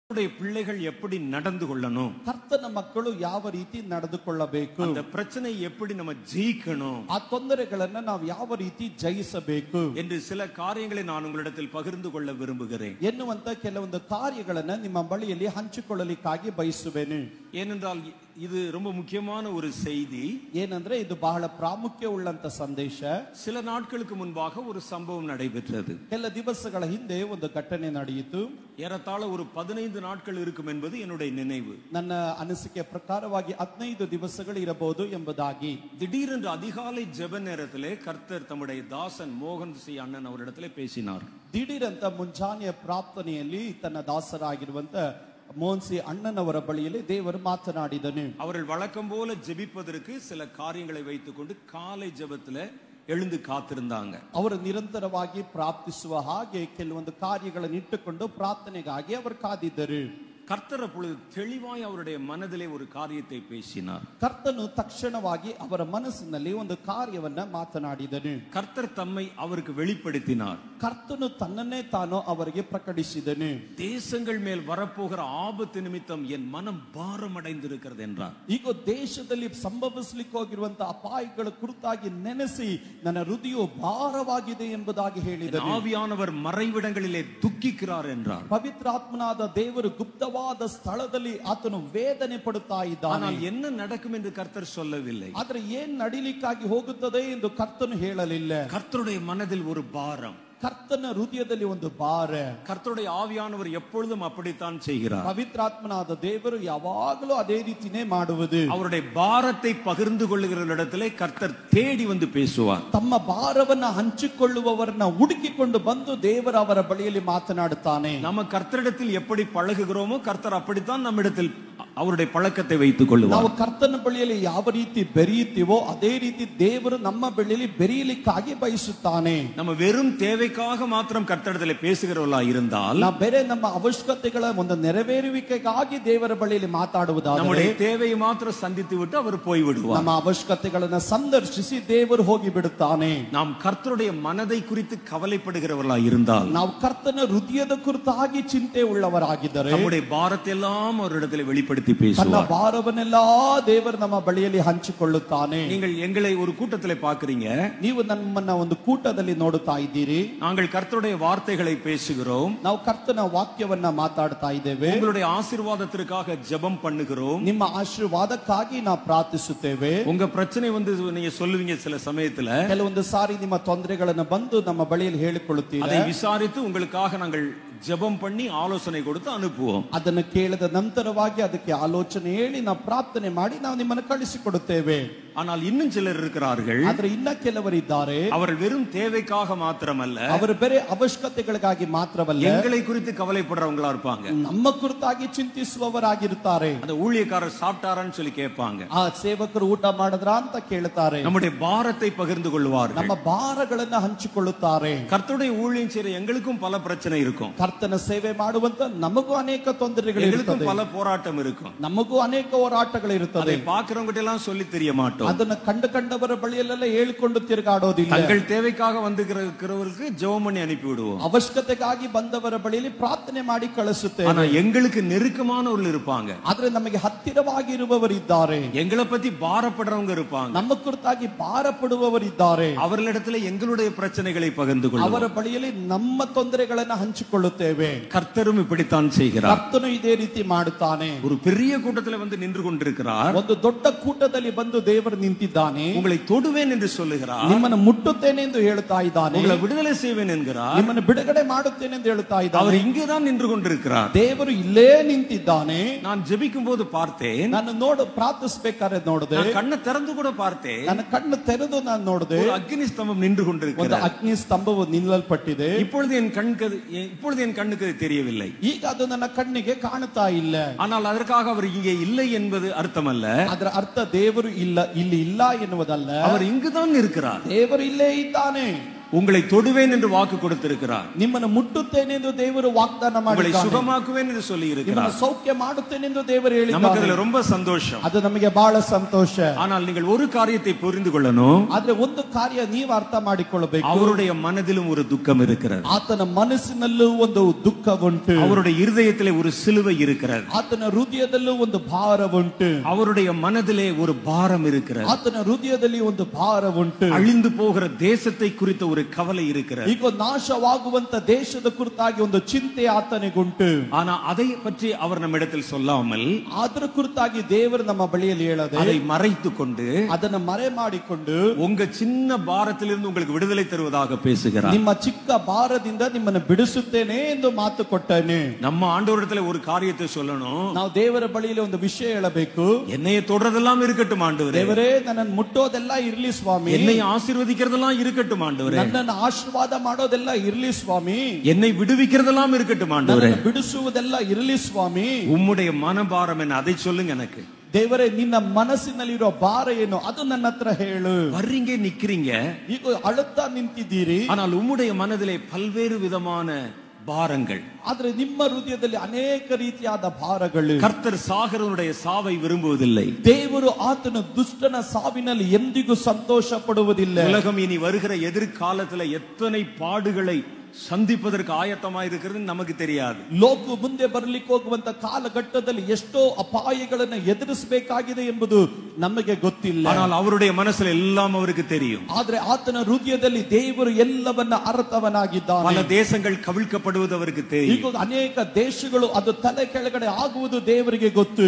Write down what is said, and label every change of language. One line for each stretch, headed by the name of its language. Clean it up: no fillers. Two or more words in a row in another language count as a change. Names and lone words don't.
Tamil: பிள்ளைகள் எப்படி நடந்து கொள்ளணும்,
Kannada: ಕರ್ತನ ಮಕ್ಕಳು ಯಾವ ರೀತಿ ನಡೆದುಕೊಳ್ಳಬೇಕು,
Tamil: அந்த பிரச்சனை எப்படி நம்ம ஜெயிக்கணும்,
Kannada: ಆ ತೊಂದರೆಗಳನ್ನ ನಾವು ಯಾವ ರೀತಿ ಜಯಿಸಬೇಕು
Tamil: என்று சில காரியங்களை நான் உங்களிடத்தில் பகிர்ந்து கொள்ள விரும்புகிறேன்.
Kannada: ಎನ್ನುವಂತ ಕೆಲವೊಂದು ಕಾರ್ಯಗಳನ್ನ ನಿಮ್ಮ ಬಳಿಯಲ್ಲಿ ಹಂಚಿಕೊಳ್ಳಲಿಕ್ಕಾಗಿ ಬಯಸುವೆನು.
Tamil: ஏனென்றால் இது ரொம்ப முக்கியமான ஒரு செய்தி.
Kannada: ಏನಂದ್ರೆ ಇದು ಬಹಳ ಪ್ರಾಮುಖ್ಯ ಉಳ್ಳಂತ ಸಂದೇಶ.
Tamil: சில நாட்களுக்கு முன்பாக ஒரு சம்பவம் நடைபெற்றது.
Kannada: ಕೆಲ ದಿವಸಗಳ ಹಿಂದೆ ಒಂದು ಘಟನೆ ನಡೆಯಿತು.
Tamil: ஏறத்தாழ ஒரு 15 நாட்கள் இருக்கும் என்பது என்னுடைய நினைவு.
Kannada: ನನ್ನ ಅನಿಸಿಕೆ ಪ್ರಕಾರವಾಗಿ 15 ದಿವಸಗಳು ಇರಬಹುದು ಎಂಬುದಾಗಿ.
Tamil: திடீரென்று அதிகாலை ஜெப நேரத்திலே கர்த்தர் தம்முடைய தாசன் மோகன் சி அண்ணன் அவரிடத்திலே பேசினார்.
Kannada: ದಿಢೀರಂತ ಮುಂಜಾನೆಯ ಪ್ರಾರ್ಥನೆಯಲ್ಲಿ ತನ್ನ ದಾಸರಾಗಿರುವಂತ ಮೋಹನ್ ಸಿ ಅಣ್ಣನವರ ಬಳಿಯಲ್ಲಿ ದೇವರು ಮಾತನಾಡಿದನು.
Tamil: அவர்கள் வழக்கம் போல ஜெபிப்பதற்கு சில காரியங்களை வைத்துக்கொண்டு காலை ஜெபத்திலே எழுந்து காத்திருந்தாங்க.
Kannada: ಅವರು ನಿರಂತರವಾಗಿ ಪ್ರಾರ್ಥಿಸುವ ಹಾಗೆ ಕೆಲವೊಂದು ಕಾರ್ಯಗಳನ್ನು ಇಟ್ಟುಕೊಂಡು ಪ್ರಾರ್ಥನೆಗಾಗಿ ಅವರು ಕಾದಿದ್ದರು.
Tamil: கர்த்தர் அப்பொழுது தெளிவாய் அவருடைய மனதிலே ஒரு காரியத்தை பேசினார்.
Kannada: ಕರ್ತನು ತಕ್ಷಣವಾಗಿ ಅವರ ಮನಸ್ಸಿನಲ್ಲಿ ಒಂದು ಕಾರ್ಯವನ್ನ ಮಾತನಾಡಿದನು.
Tamil: கர்த்தர் தம்மை அவருக்கு வெளிப்படுத்தினார்.
Kannada: ಕರ್ತನು ತನ್ನನ್ನೇ ತಾನು ಅವರಿಗೆ ಪ್ರಕಟಿಸಿದನು.
Tamil: தேசங்கள் மேல் வரப்போகிற ஆபத்து நிமித்தம் என் மனம் பாரம் அடைந்திருக்கிறது என்றார்.
Kannada: ಈಗ ದೇಶದಲ್ಲಿ ಸಂಭವಿಸಲಿಕ್ಕೆ ಹೋಗಿರುವಂತಹ ಅಪಾಯಗಳ ಕುರಿತಾಗಿ ನೆನೆಸಿ ನನ್ನ ಹೃದಯವು ಭಾರವಾಗಿದೆ ಎಂಬುದಾಗಿ ಹೇಳಿದನು.
Tamil: ஆவியானவர் மறைவிடங்களிலே துக்கிக்கிறார் என்றார்.
Kannada: ಪವಿತ್ರಾತ್ಮನಾದ ದೇವರು ಗುಪ್ತವಾದ ಸ್ಥಳದಲ್ಲಿ ಆತನು ವೇದನೆ ಪಡುತ್ತಾ ಇದ್ದಾನೆ.
Tamil: ஆனால் என்ன நடக்கும் என்று கர்த்தர் சொல்லவில்லை.
Kannada: ಆದ್ರೆ ಏನ್ ನಡೀಲಿಕ್ಕಾಗಿ ಹೋಗುತ್ತದೆ ಎಂದು ಕರ್ತನು ಹೇಳಲಿಲ್ಲ.
Tamil: கர்த்தருடைய மனதில் ஒரு பாரம்,
Kannada: ಕರ್ತನ ಹೃದಯದಲ್ಲಿ ಒಂದು ಭಾರ.
Tamil: கர்த்தருடைய ஆவியானவர் எப்பொழுதும் அப்படித்தான் செய்கிறார்.
Kannada: ಪವಿತ್ರಾತ್ಮನಾದ ದೇವರು ಯಾವಾಗಲೂ ಅದೇ ರೀತಿನೇ ಮಾಡುವುದು.
Tamil: அவருடைய பாரத்தை பகிர்ந்து கொள்ளுகிறவரிடத்திலே கர்த்தர் தேடி வந்து பேசுவார்.
Kannada: ತಮ್ಮ ಭಾರವನ್ನ ಹಂಚಿಕೊಳ್ಳುವವರನ್ನ ಹುಡುಕಿಕೊಂಡು ಬಂದು ದೇವರು ಅವರ ಬಳಿಯಲ್ಲಿ ಮಾತನಾಡುತ್ತಾನೆ.
Tamil: நம்ம கர்த்தரிடத்தில் எப்படி பழகுகிறோமோ கர்த்தர் அப்படித்தான் நம்மிடத்தில் அவருடைய பழக்கத்தை வைத்துக் கொள்ளுவார்.
Kannada: ನಾವು ಕರ್ತನ ಬಳಿಯಲ್ಲಿ ಯಾವ ರೀತಿ ಬೆರೆಯುತ್ತೀವೋ ಅದೇ ರೀತಿ ದೇವರು ನಮ್ಮ ಬಳಿಯಲ್ಲಿ ಬೆರೆಯಲಿಕ್ಕಾಗಿ ಬಯಸುತ್ತಾನೆ.
Tamil: நம்ம வெறும் தேவைக்காக மாத்திரம் கர்த்தரிடத்தில் பேசுகிறவர்களா இருந்தால்,
Kannada: ನಾವು ಬೇರೆ ನಮ್ಮ ಅವಶ್ಯಕತೆಗಳ ಒಂದು ನೆರವೇರುವಿಕೆಗಾಗಿ ದೇವರ ಬಳಿಯಲ್ಲಿ ಮಾತಾಡುವುದಾದರೆ,
Tamil: நம்முடைய தேவையை மாத்திரம் சந்தித்து விட்டு அவர் போய் விடுவார்.
Kannada: ನಮ್ಮ ಅವಶ್ಯಕತೆಗಳನ್ನು ಸಂದರ್ಶಿಸಿ ದೇವರು ಹೋಗಿ ಬಿಡುತ್ತಾನೆ.
Tamil: நாம் கர்த்தருடைய மனதை குறித்து கவலைப்படுகிறவர்களா இருந்தால்,
Kannada: ನಾವು ಕರ್ತನ ಹೃದಯದ ಕುರಿತಾಗಿ ಚಿಂತೆ ಉಳ್ಳವರಾಗಿದ್ದರೆ,
Tamil: நம்முடைய பாரத்தை எல்லாம் அவரிடத்தில் வெளிப்படுத்தி
Kannada: ತನ್ನ
Tamil: பேசுவார்.
Kannada: ಭಾರವನ್ನೆಲ್ಲ ದೇವರು ನಮ್ಮ ಬಳಿಯಲ್ಲಿ ಹಂಚಿಕೊಳ್ಳುತ್ತಾನೆ.
Tamil: நீங்கள் எங்களை ஒரு கூட்டத்திலே பார்க்கிறீங்க,
Kannada: ನೀವು ನಮ್ಮನ್ನ ಒಂದು ಕೂಟದಲ್ಲಿ ನೋಡುತ್ತಾ ಇದ್ದೀರಿ.
Tamil: நாங்கள் கர்த்தருடைய வார்த்தைகளை பேசுகிறோம்,
Kannada: ನಾವು ಕರ್ತನ ವಾಕ್ಯವನ್ನ ಮಾತಾಡ್ತಾ ಇದ್ದೇವೆ.
Tamil: உங்களுடைய ஆசீர்வாதத்திற்காக ஜெபம் பண்ணுகிறோம்,
Kannada: ನಿಮ್ಮ ಆಶೀರ್ವಾದಕ್ಕಾಗಿ ನಾವು ಪ್ರಾರ್ಥಿಸುತ್ತೇವೆ.
Tamil: உங்க பிரச்சனை வந்து நீங்க சொல்லுவீங்க சில சமயத்துல,
Kannada: ಕೆಲವೊಂದು ಸಾರಿ ನಿಮ್ಮ ತೊಂದರೆಗಳನ್ನು ಬಂದು ನಮ್ಮ ಬಳಿಯಲ್ಲಿ ಹೇಳಿಕೊಳ್ಳುತ್ತೀರಿ.
Tamil: அதை விசாரித்து உங்களுக்காக நாங்கள் ஜெபம் பண்ணி ஆலோசனை கொடுத்து அனுப்புவோம்.
Kannada: ಅದನ್ನು ಕೇಳಿದ ನಂತರವಾಗಿ ಅದಕ್ಕೆ ಆಲೋಚನೆ ಹೇಳಿ ನಾವು ಪ್ರಾರ್ಥನೆ ಮಾಡಿ ನಾವು ನಿಮ್ಮನ್ನು ಕಳಿಸಿಕೊಡುತ್ತೇವೆ.
Tamil: ஆனால் இன்னும் சிலர் இருக்கிறார்கள்,
Kannada: ಆದ್ರೆ ಇನ್ನ ಕೆಲವರಿದ್ದಾರೆ,
Tamil: அவர்கள் வெறும் தேவைக்காக மாத்திரமல்ல,
Kannada: ಅವರು ಬೇರೆ ಅವಶ್ಯಕತೆಗಳಿಗಾಗಿ ಮಾತ್ರವಲ್ಲ,
Tamil: எங்களை குறித்து கவலைப்படுறவங்களா இருப்பாங்க.
Kannada: ನಮ್ಮ ಕುರಿತಾಗಿ ಚಿಂತಿಸುವವರಾಗಿರುತ್ತಾರೆ.
Tamil: அந்த ஊழியக்காரர் சாப்பிட்டாரான்னு சொல்லி கேட்பாங்க,
Kannada: ಆ ಸೇವಕರು ಊಟ ಮಾಡಿದ್ರ ಅಂತ ಕೇಳ್ತಾರೆ.
Tamil: நம்முடைய பாரத்தை பகிர்ந்து கொள்வார்கள்.
Kannada: ನಮ್ಮ ಭಾರಗಳನ್ನ ಹಂಚಿಕೊಳ್ಳುತ್ತಾರೆ.
Tamil: கர்த்தருடைய ஊழியம் செய்யற எங்களுக்கும் பல பிரச்சனை இருக்கும்,
Kannada: ಕರ್ತನ ಸೇವೆ ಮಾಡುವಂತ ನಮಗೂ ಅನೇಕ ತೊಂದರೆಗಳು
Tamil: எங்களுக்கும்
Kannada: ಇರುತ್ತದೆ,
Tamil: பல போராட்டம் இருக்கும்.
Kannada: ನಮಗೂ ಅನೇಕ ಹೋರಾಟಗಳು ಇರುತ್ತದೆ.
Tamil: அதை பார்க்கிறவங்க எல்லாம் சொல்லி தெரிய மாட்டோம்.
Kannada: ಅದನ್ನ ಕಂಡವರ ಬಳಿಯಲ್ಲೆಲ್ಲ ಹೇಳಿಕೊಂಡು ತಿರುಗಾಡೋದಿಲ್ಲ.
Tamil: தங்கள் தேவைக்காக வந்துகிறவர்களுக்கு ஜெபம் பண்ணி அனுப்பி விடுவோம்.
Kannada: ಅವಶ್ಯಕತೆಗಾಗಿ ಬಂದವರ ಬಳಿಯಲ್ಲಿ ಪ್ರಾರ್ಥನೆ ಮಾಡಿ ಕಳಿಸುತ್ತೇವೆ.
Tamil: ஆனா எங்களுக்கு நெருக்கமானவர்கள் இருப்பாங்க,
Kannada: ಆದ್ರೆ ನಮಗೆ ಹತ್ತಿರವಾಗಿರುವವರಿದ್ದಾರೆ,
Tamil: எங்களை பத்தி பாரப்படுறவங்க இருப்பாங்க,
Kannada: ನಮ್ಮ ಕುರಿತಾಗಿ ಭಾರ ಪಡುವವರಿದ್ದಾರೆ.
Tamil: அவர்களிடத்துல எங்களுடைய பிரச்சனைகளை பகிர்ந்து கொள்வோம்.
Kannada: ಅವರ ಬಳಿಯಲ್ಲಿ ನಮ್ಮ ತೊಂದರೆಗಳನ್ನ ಹಂಚಿಕೊಳ್ಳುತ್ತೇವೆ.
Tamil: கர்த்தரும் இப்படித்தான் செய்கிறார்.
Kannada: ಕರ್ತನು ಇದೇ ರೀತಿ ಮಾಡುತ್ತಾನೆ.
Tamil: ஒரு பெரிய கூட்டத்துல வந்து நின்று கொண்டிருக்கிறார்,
Kannada: ಒಂದು ದೊಡ್ಡ ಕೂಟದಲ್ಲಿ ಬಂದು ದೇವರು ನಿಂತಿದ್ದಾನೆ.
Tamil: உங்களை தொடுவேன் என்று சொல்லுகிறார்,
Kannada: ನಿಮ್ಮನ್ನು ಮುಟ್ಟುತ್ತೇನೆ ಎಂದು ಹೇಳುತ್ತಾ ಇದ್ದಾನೆ.
Tamil: உங்களை விடுதலை செய்வேன் என்கிறார்,
Kannada: ನಿಮ್ಮನ್ನು ಬಿಡುಗಡೆ ಮಾಡುತ್ತೇನೆ ಎಂದು ಹೇಳುತ್ತಾ ಇದ್ದಾನೆ.
Tamil: அவர் இங்கேதான் நின்று கொண்டிருக்கிறார்.
Kannada: ದೇವರು ಇಲ್ಲೇ ನಿಂತಿದ್ದಾನೆ.
Tamil: நான் ஜெபிக்கும் போது பார்த்தேன்,
Kannada: ನಾನು ಪ್ರಾರ್ಥಿಸಬೇಕಾದ್ರೆ ನೋಡಿದೆ,
Tamil: நான் கண்ணை திறந்து கூட பார்த்தேன்,
Kannada: ನನ್ನ ಕಣ್ಣು ತೆರೆದು ನಾನು ನೋಡಿದೆ,
Tamil: ஒரு அக்னி ஸ்தம்பம் நின்று
Kannada: ಒಂದು
Tamil: கொண்டிருக்கிறது.
Kannada: ಅಗ್ನಿ ಸ್ತಂಭವು ನಿಲ್ಲಲ್ಪಟ್ಟಿದೆ.
Tamil: இப்பொழுது என் கண்ணுக்கு தெரியவில்லை,
Kannada: ಈಗ ಅದು ನನ್ನ ಕಣ್ಣಿಗೆ ಕಾಣುತ್ತಾ ಇಲ್ಲ.
Tamil: ஆனால் அதற்காக அவர் இங்கே இல்லை என்பது அர்த்தம் அல்ல.
Kannada: ಅದರ ಅರ್ಥ ದೇವರು ಇಲ್ಲಿ ಇಲ್ಲ ಎನ್ನುವುದಲ್ಲ.
Tamil: அவர் இங்குதான் இருக்கிறார்.
Kannada: ದೇವರು ಇಲ್ಲೇ ಇದ್ದಾನೆ.
Tamil: உங்களை தொடுவேன் என்று வாக்கு கொடுத்திருக்கிறார்.
Kannada: ನಿಮ್ಮನ್ನು ಮುಟ್ಟುತ್ತೇನೆ ಎಂದು ದೇವರು ವಾಗ್ದಾನ
Tamil: உங்களை
Kannada: ಮಾಡಿದ್ದಾನೆ.
Tamil: சுகமாக்குவேன் என்று சொல்லி
Kannada: ನಿಮ್ಮನ್ನು
Tamil: இருக்கிறார்.
Kannada: ಸೌಖ್ಯ ಮಾಡುತ್ತೇನೆ ಎಂದು ದೇವರು
Tamil: நமக்கு
Kannada: ಹೇಳಿದ್ದಾನೆ.
Tamil: அதுல ரொம்ப சந்தோஷம்.
Kannada: ಅದು ನಮಗೆ ಬಹಳ ಸಂತೋಷ.
Tamil: ஆனால் நீங்கள் ஒரு காரியத்தை புரிந்து கொள்ளணும்.
Kannada: ಆದ್ರೆ ಒಂದು ಕಾರ್ಯ ನೀವು ಅರ್ಥ ಮಾಡಿಕೊಳ್ಳಬೇಕು.
Tamil: அவருடைய மனதிலும் ஒரு துக்கம் இருக்கிறது.
Kannada: ಆತನ ಮನಸ್ಸಿನಲ್ಲೂ ಒಂದು ದುಃಖ ಉಂಟು.
Tamil: அவருடைய இருதயத்திலே ஒரு சிலுவை இருக்கிறது.
Kannada: ಆತನ ಹೃದಯದಲ್ಲೂ ಒಂದು ಭಾರ ಉಂಟು.
Tamil: அவருடைய மனதிலே ஒரு பாரம் இருக்கிறது.
Kannada: ಆತನ ಹೃದಯದಲ್ಲಿ ಒಂದು ಭಾರ ಉಂಟು.
Tamil: அழிந்து போகிற தேசத்தை குறித்த ஒரு கவலை இருக்கிறது.
Kannada: ಈಗ ನಾಶವಾಗುವಂತ ದೇಶದ ಕುರಿತಾಗಿ ಒಂದು ಚಿಂತೆ ಆತನಿಗುಂಟು.
Tamil: ஆனா அதை பற்றி அவர் நம்மிடத்தில் சொல்லாமல்
Kannada: ಅದರ ಕುರಿತಾಗಿ ದೇವರು ನಮ್ಮ ಬಳಿಯಲ್ಲಿ ಹೇಳದೆ
Tamil: அதை மறைத்துக் கொண்டு
Kannada: ಅದನ್ನ ಮರೆ ಮಾಡಿಕೊಂಡು
Tamil: உங்க சின்ன பாரத்திலிருந்து உங்களுக்கு விடுதலை தருவதாக பேசுகிறார்.
Kannada: ನಿಮ್ಮ ಚಿಕ್ಕ ಭಾರದಿಂದ ನಿಮ್ಮನ್ನು ಬಿಡಿಸುತ್ತೇನೆ ಎಂದು ಮಾತು ಕೊಟ್ಟನೆ.
Tamil: நம்ம ஆண்டவரிடத்துல ஒரு காரியத்தை சொல்லணும்.
Kannada: ನಾವು ದೇವರ ಬಳಿಯಲ್ಲಿ ಒಂದು ವಿಷಯ ಹೇಳಬೇಕು.
Tamil: என்னைய தொடர்றதெல்லாம் இருக்கட்டும் ஆண்டவரே.
Kannada: ದೇವರೇ ನನ್ನನ್ನು ಮುಟ್ಟೋದೆಲ್ಲ ಇರ್ಲಿ ಸ್ವಾಮಿ.
Tamil: என்னை ஆசீர்வதிக்கிறதெல்லாம் இருக்கட்டும் ஆண்டவரே.
Kannada: ನನ್ನನ್ನು ಆಶೀರ್ವಾದ ಮಾಡೋದೆಲ್ಲ ಇರ್ಲಿ ಸ್ವಾಮಿ.
Tamil: என்னை விடுவிக்கிறதெல்லாம் இருக்கட்டும் ஆண்டவரே.
Kannada: ನನ್ನನ್ನು ಬಿಡಿಸುವುದೆಲ್ಲ ಇರ್ಲಿ ಸ್ವಾಮಿ.
Tamil: உம்முடைய மனபாரம் என்ன அதை சொல்லுங்க எனக்கு.
Kannada: ದೇವರೇ ನಿನ್ನ ಮನಸ್ಸಿನಲ್ಲಿರೋ ಭಾರ ಏನು ಅದು ನನ್ನ ಹತ್ರ ಹೇಳು.
Tamil: வர்றீங்க நிக்கிறீங்க.
Kannada: ಈಗ ಅಳುತ್ತಾ ನಿಂತಿದ್ದೀರಿ.
Tamil: ஆனால் உம்முடைய மனதிலே பல்வேறு விதமான பாரங்கள்.
Kannada: ಆದ್ರೆ ನಿಮ್ಮ ಹೃದಯದಲ್ಲಿ ಅನೇಕ ರೀತಿಯಾದ ಭಾರಗಳು.
Tamil: கர்த்தர் சாகரனுடைய சாவை விரும்புவதில்லை.
Kannada: ದೇವರು ಆತನ ದುಷ್ಟನ ಸಾವಿನಲ್ಲಿ ಎಂದಿಗೂ ಸಂತೋಷ ಪಡುವುದಿಲ್ಲ.
Tamil: உலகம் இனி வருகிற எதிர்காலத்துல எத்தனை பாடுகளை சந்திப்பதற்கு ஆயத்தமாயிருக்கிறது நமக்கு தெரியாது.
Kannada: ಲೋಕ ಮುಂದೆ ಬರಲಿಕ್ಕೆ ಹೋಗುವಂತ ಕಾಲಘಟ್ಟದಲ್ಲಿ ಎಷ್ಟೋ ಅಪಾಯಗಳನ್ನು ಎದುರಿಸಬೇಕಾಗಿದೆ ಎಂಬುದು ನಮಗೆ ಗೊತ್ತಿಲ್ಲ.
Tamil: ஆனால் அவருடைய மனசுல எல்லாம் அவருக்கு தெரியும்.
Kannada: ಆದ್ರೆ ಆತನ ಹೃದಯದಲ್ಲಿ ದೇವರು ಎಲ್ಲವನ್ನ ಅರ್ಥವನಾಗಿದ್ದಾನೆ.
Tamil: பல தேசங்கள் கவிழ்க்கப்படுவது அவருக்கு தெரியும்.
Kannada: ಈಗ ಅನೇಕ ದೇಶಗಳು ಅದು ತಲೆ ಕೆಳಗಡೆ ಆಗುವುದು ದೇವರಿಗೆ ಗೊತ್ತು.